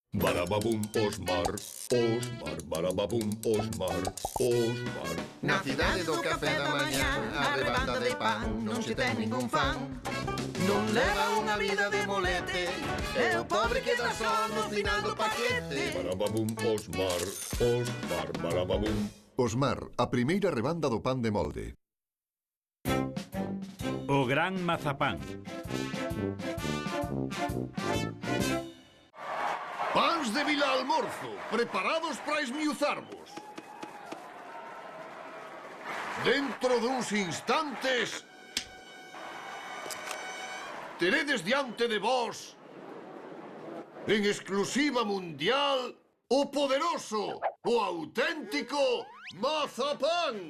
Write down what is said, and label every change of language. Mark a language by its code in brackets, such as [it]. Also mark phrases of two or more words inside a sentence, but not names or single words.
[gl] Barababum, Osmar. Osmar, barababum, Osmar. Osmar. Na cidade do café da mañá, a rebanda de pan non se ten ningún fan. Non leva unha vida de molete, e o pobre queda só no final do paquete. Barababum, Osmar. Osmar, barababum. Osmar, a primeira rebanda do pan de molde. O gran mazapán. Pans de Vilalmorzo, preparados para esmiuzarvos. Dentro duns instantes teredes diante de vós, en exclusiva mundial, o poderoso, o auténtico mazapán.